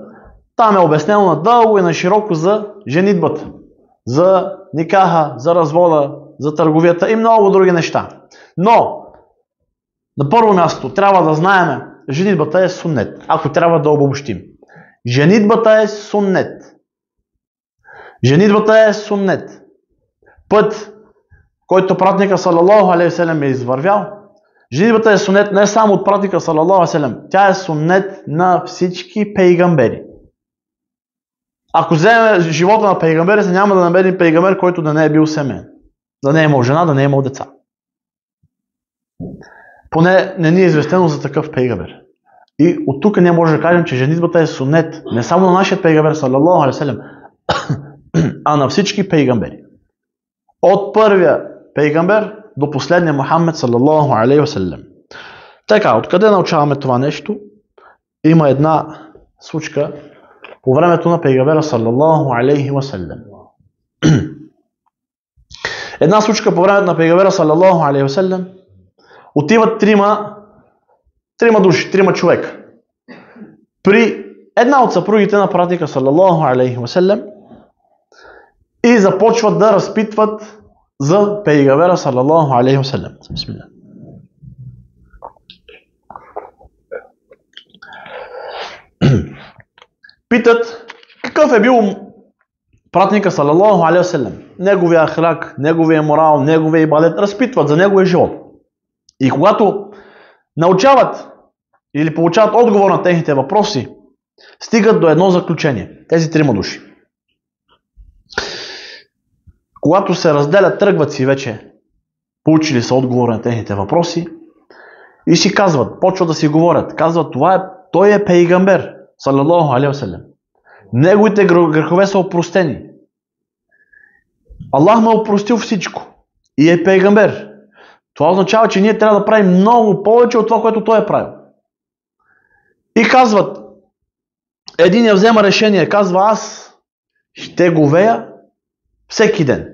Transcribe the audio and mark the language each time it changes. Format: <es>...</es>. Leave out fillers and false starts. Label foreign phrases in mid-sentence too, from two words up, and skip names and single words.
<bg>Там е обяснено надълго и на широко за женитбата, за никаха, за развода, за търговията и много други неща. Но, на първо място, трябва да знаем, женитбата е суннет, ако трябва да обобщим. Женитбата е суннет. Женитбата е суннет. Път, който пратника</bg> <ar>صلى الله عليه وسلم</ar> <bg>е извървял. Женитбата е суннет не само от пратника</bg> <ar>صلى الله عليه وسلم,</ar> <bg>тя е суннет на всички пейгамбери. Ако вземем живота на пейгамберите, няма да намерим пейгамбер, който да не е бил семен. Да не е имал жена, да не е имал деца. Поне не ни е известено за такъв пейгамбер. И от тук ние може да кажем, че женитбата е суннет не само на нашия пейгамбер,</bg> <ar>صلى الله عليه وسلم,</ar> <bg>а на всички пейгамбери. От първия пейгамбер до последния Мухаммед,</bg> <ar>صلى الله عليه وسلم.</ar> <bg>Така, откъде научаваме това нещо? Има една случка по времето на пейгамбера,</bg> <ar>صلى الله عليه وسلم.</ar> <bg>Една случка по времето на пейгамбера,</bg> <ar>صلى الله عليه وسلم.</ar> <bg>Отиват трима души, трима човека. При една от съпругите на пратника,</bg> <ar>صلى الله عليه وسلم,</ar> <bg>и започват да разпитват за пейгамбера,</bg> <ar>صلى الله عليه وسلم.</ar> <bg>Бисмилlah. Питат какъв е бил пратника,</bg> <ar>صلى الله عليه وسلم,</ar> <bg>неговия ахлак, неговия морал, неговия ибадет, разпитват за неговия живот. И когато научават или получават отговор на техните въпроси, стигат до едно заключение. Тези трима души. Когато се разделят, тръгват си вече, получили са отговор на техните въпроси и си казват, почват да си говорят, казват, той е пейгамбер,</bg> <ar>صلى الله عليه وسلم.</ar> <bg>Неговите грехове са опростени. Аллах му е опростил всичко и е пейгамбер. Това означава, че ние трябва да правим много повече от това, което той е правил. И казват, един я взема решение, казва, аз ще говея всеки ден.</bg>